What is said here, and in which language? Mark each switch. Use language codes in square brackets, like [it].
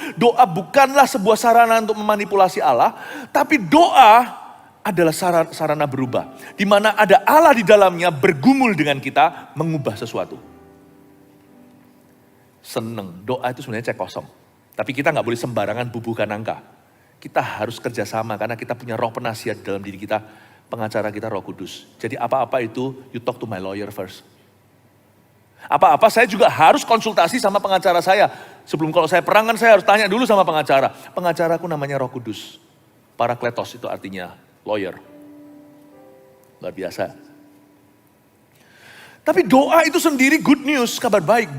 [id] Doa bukanlah sebuah sarana untuk memanipulasi Allah. Tapi doa adalah sarana berubah. Di mana ada Allah di dalamnya bergumul dengan kita mengubah sesuatu. Seneng, doa itu sebenarnya cek kosong. Tapi kita enggak boleh sembarangan bubuhkan angka. Kita harus kerjasama karena kita punya roh penasihat dalam diri kita. Pengacara kita Roh Kudus. Jadi apa-apa itu [en] you talk to my lawyer first. [id] Apa-apa saya juga harus konsultasi sama pengacara saya. Sebelum kalau saya perangan saya harus tanya dulu sama pengacara. Pengacaraku namanya Roh Kudus. Parakletos itu artinya lawyer. Luar biasa. Tapi doa itu sendiri [en] good news, [id] kabar baik.